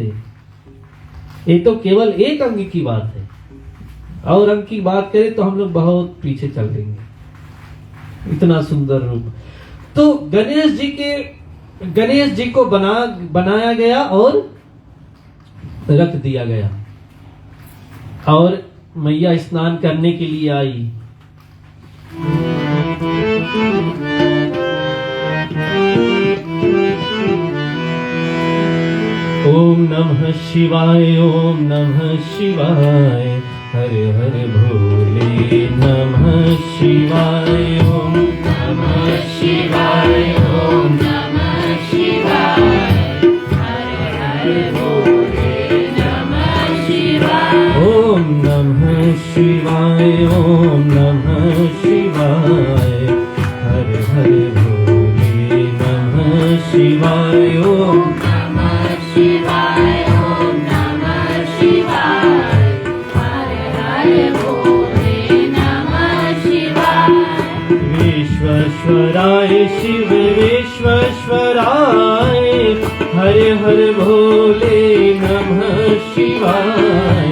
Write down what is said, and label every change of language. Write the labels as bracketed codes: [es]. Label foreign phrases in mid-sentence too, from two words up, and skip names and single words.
[hi] ये तो केवल एक अंग की बात है, और अंग की बात करें तो हम लोग बहुत पीछे चल देंगे। इतना सुंदर रूप तो गणेश जी को बनाया गया और रख दिया गया, और मैया स्नान करने के लिए आई। [sa] ओम नमः शिवाय, ओम नमः शिवाय, हरे हरे भोले नमः शिवाय, ओम नमः शिवाय, ओम नमः शिवाय, हरे हरे भोले नमः शिवाय, ओम नमः शिवाय, ओम नमः शिवाय, हरे हरे भोले नमः शिवाय, ओम नमः शिवाय, ओम नमः शिवाय। हर भोले नमः शिवाय। विश्वेश्वराय शिव विश्वेश्वराय हर हर भोले नमः शिवाय।